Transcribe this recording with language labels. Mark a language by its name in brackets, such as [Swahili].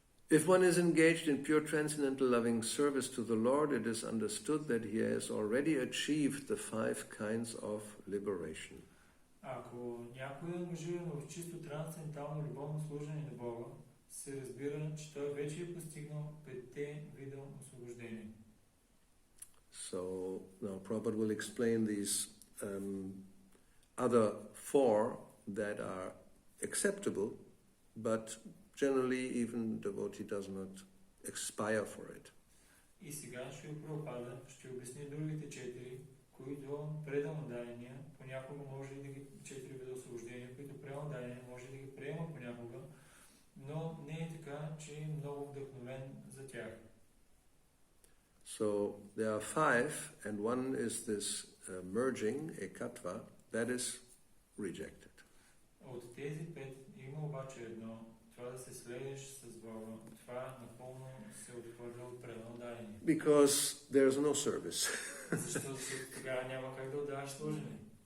[English] If one is engaged in pure transcendental loving service to the Lord, it is understood that he has already achieved the 5 kinds of liberation. [Bulgarian] Ако някой е ангажиран в чисто трансцендентално любовно служение на Бога, се разбира, че той вече е постигнал 5-те вида освобождение. [English] So now Prabhupada will explain these other 4 that are acceptable, but generally even devotee does not aspire for it. [Bulgarian] И сега Шрила Прабхупада ще обясни другите 4, които преданодаяния понякога може да ги 4 вида освобождения, които преданодаяния може да ги приема понякога, но не е така, че е много вдъхновен за тях. [English] So there are 5, and one is this merging, ekatva, that is rejected. [Bulgarian] От тези 5 има обаче едно, това да се слееш с Бога, това напълно се отхвърля от преданодаяния. [English] Because there is no service. [Bulgarian] Защото тогава няма как да отдаваш служение.